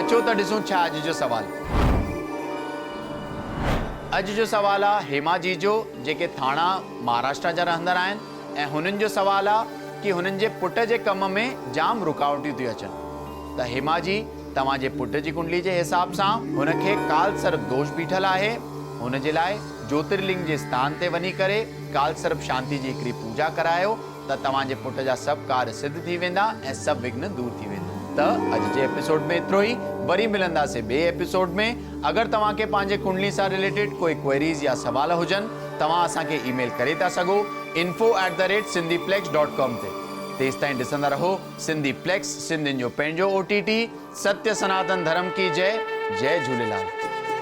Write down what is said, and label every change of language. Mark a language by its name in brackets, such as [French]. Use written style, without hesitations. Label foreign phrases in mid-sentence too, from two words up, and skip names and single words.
[Sindhi] अचो त ॾिसूं छा अॼु जो सवाल। अॼु जो सवाल आहे हेमा जी जो, जेके थाणा महाराष्ट्र जा रहंदड़ आहिनि। ऐं हुननि जो सवाल आहे कि हुननि जे पुट जे कम में जाम रुकावटियूं थियूं अचनि। त हेमा जी तव्हांजे पुट जी कुंडली जे हिसाब सां हुनखे काल सर्प दोष बीठल आहे। हुन जे लाइ ज्योतिर्लिंग जे स्थान ते वञी करे काल सर्प शांति जी हिकिड़ी पूजा करायो त तव्हांजे पुट जा सभु कार्य सिद्ध थी वेंदा ऐं सभु विघ्न दूर थी वेंदा। त अॼु जे एपिसोड में एतिरो ई। वरी मिलंदासीं ॿिए एपिसोड में। अगरि तव्हांखे पंहिंजे कुंडली सां रिलेटेड कोई क्वेरीज़ या सवाल हुजनि तव्हां असांखे ईमेल करे था सघो info@sindhiplex.com ते। तेसि ताईं ॾिसंदा रहो सिंधीप्लेक्स, सिंधियुनि जो पंहिंजो OTT। [Hindi] सत्य सनातन धर्म की जय। जय झूलेलाल।